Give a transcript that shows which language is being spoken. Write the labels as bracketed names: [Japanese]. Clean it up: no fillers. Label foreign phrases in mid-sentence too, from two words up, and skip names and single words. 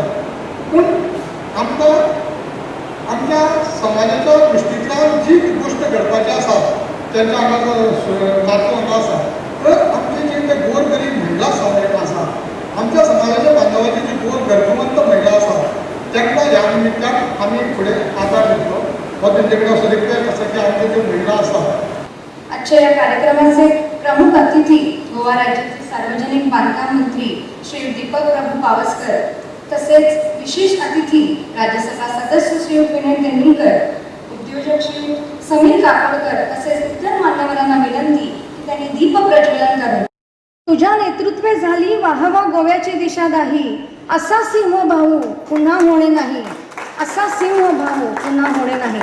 [Konkani] पूण आमकां आमच्या समाजाच्या दृश्टींतल्यान जी गोश्ट घडपाची आसा तेंच्या हांगा नातू हांगा आसा तर आमचे जे ते गोरगरीब महिला सहाय्यक आसा आमच्या समाजाच्या बांधवाची जी गोर गरजवंत महिला आसा तांकां ह्या निमित्तान आमी फुडें आदार दितलो. हो तेंचे कडेन असो रिक्वेस्ट आसा की आमच्यो ज्यो महिला आसा. [Marathi] आजच्या या कार्यक्रमाचे प्रमुख अतिथी गोवा राज्याचे सार्वजनिक बांधकाम मंत्री श्री दीपक प्रभू पावसकर तसेच विशेष अतिथी राज्यसभा सदस्य श्री विनय तेंडुलकर, उद्योजक श्री समीर काकोडकर तसेच इतर मान्यवरांना विनंती की त्यांनी दीप प्रज्वलन करून तुझ्या नेतृत्वे झाली वाहवा गोव्याची दिशा दाही, असा सिंह भाऊ पुन्हा होणे नाही, असा सिंह भाऊ पुन्हा होणे नाही.